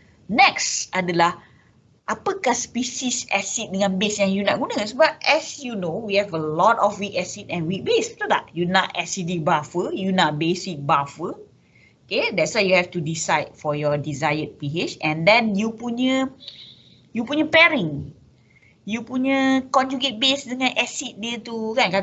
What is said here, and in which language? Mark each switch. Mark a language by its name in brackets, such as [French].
[Malay] Next adalah apakah spesies acid dengan base yang you nak guna. Sebab [English] as you know, we have a lot of weak acid and weak base. [Malay] Betul tak? [English] You nak acidic buffer, you nak basic buffer. Okay, that's why you have to decide for your desired pH. And then you [Malay] punya [English] pairing. [Malay] You punya conjugate base dengan acid dia tu kan.